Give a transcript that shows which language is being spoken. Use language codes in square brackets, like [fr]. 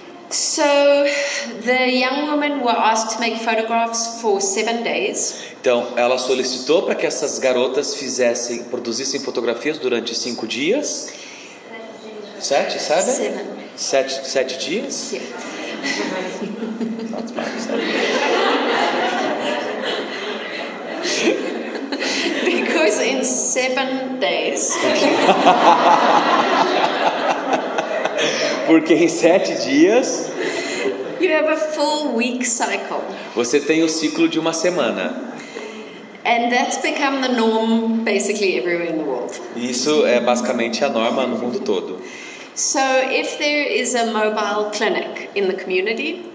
[en] So, the young women were asked to make photographs for 7 days. [pt] Então, ela solicitou para que essas garotas produzissem fotografias durante 5 dias. 7? 7 dias? [en] Yeah. Because in 7 days... [pt] Porque em 7 dias... [en] You have a full week cycle. [pt] Você tem o ciclo de uma semana. [en] And that's become the norm basically everywhere in the world. [pt] Isso é basicamente a norma no mundo todo. [en] So if there is a mobile clinic in the community,